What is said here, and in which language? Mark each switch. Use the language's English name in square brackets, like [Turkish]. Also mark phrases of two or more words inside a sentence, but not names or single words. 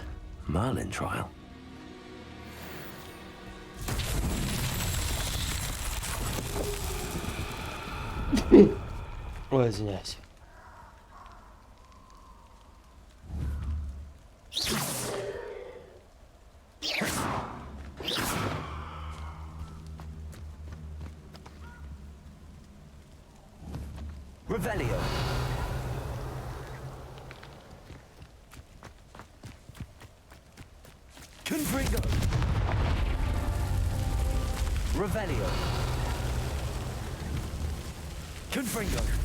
[English] Merlin trial. [Russian] Ой, извиняюсь. Revelio. Confringo. Revelio. Confringo.